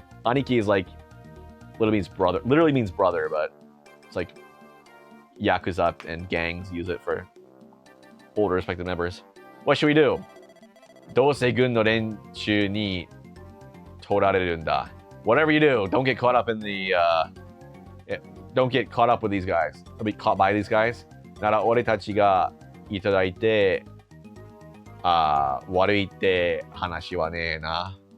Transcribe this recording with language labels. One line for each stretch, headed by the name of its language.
English: 兄貴 is like literally means brother, but it's like Yakuza and gangs use it for older respected members. What should we do?
Japanese: どうせ軍の連中に取られるんだ.
English: Whatever you do, don't get caught up in the don't get caught up with these guys. Don't be caught by these guys.
Japanese: なら俺たちがいただいて、悪いって話はねえな。